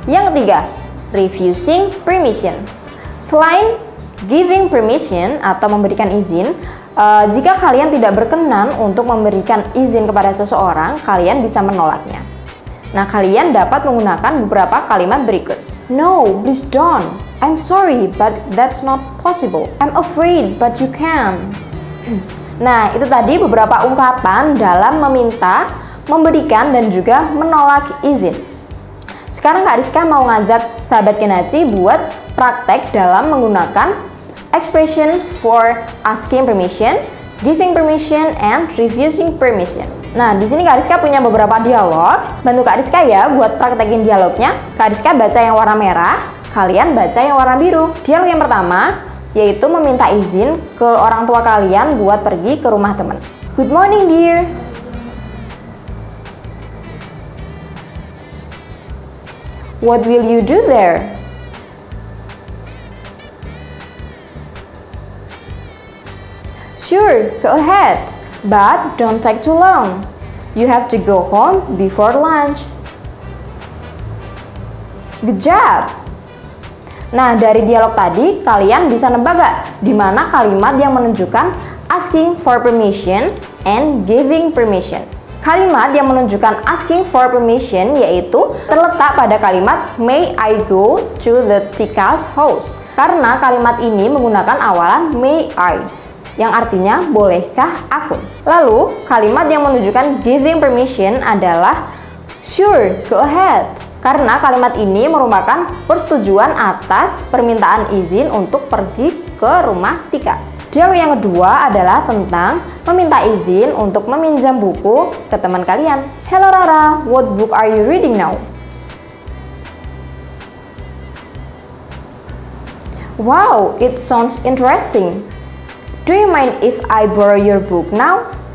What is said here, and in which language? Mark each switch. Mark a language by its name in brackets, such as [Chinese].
[Indonesian] Yang ketiga, refusing permission. Selain giving permission atau memberikan izin, jika kalian tidak berkenan untuk memberikan izin kepada seseorang, kalian bisa menolaknya. Nah, kalian dapat menggunakan beberapa kalimat berikut. [English] No, please don't. I'm sorry, but that's not possible. I'm afraid, but you can. [Indonesian] Nah, itu tadi beberapa ungkapan dalam meminta, memberikan, dan juga menolak izin. Sekarang Kak Rizka mau ngajak sahabat Ginaci buat praktek dalam menggunakan [English] expression for asking permission, giving permission, and refusing permission. [Indonesian] Nah, di sini Kak Rizka punya beberapa dialog. Bantu Kak Rizka ya buat praktekin dialognya. Kak Rizka baca yang warna merah, kalian baca yang warna biru. Dialog yang pertama yaitu meminta izin ke orang tua kalian buat pergi ke rumah teman. [English] Good morning, dear. What will you do there? Sure, go ahead, but don't take too long. You have to go home before lunch. Good job. [Indonesian] Nah, dari dialog tadi, kalian bisa nebak gak di mana kalimat yang menunjukkan [English] asking for permission and giving permission. [Indonesian] Kalimat yang menunjukkan asking for permission yaitu terletak pada kalimat [English] may I go to the Tika's house. [Indonesian] Karena kalimat ini menggunakan awalan may I, yang artinya bolehkah aku. Lalu kalimat yang menunjukkan giving permission adalah sure, go ahead. Karena kalimat ini merupakan persetujuan atas permintaan izin untuk pergi ke rumah Tika. Dialog yang kedua adalah tentang meminta izin untuk meminjam buku ke teman kalian. [English] Hello Rara, what book are you reading now? Wow, it sounds interesting. Do you mind if I borrow your book now?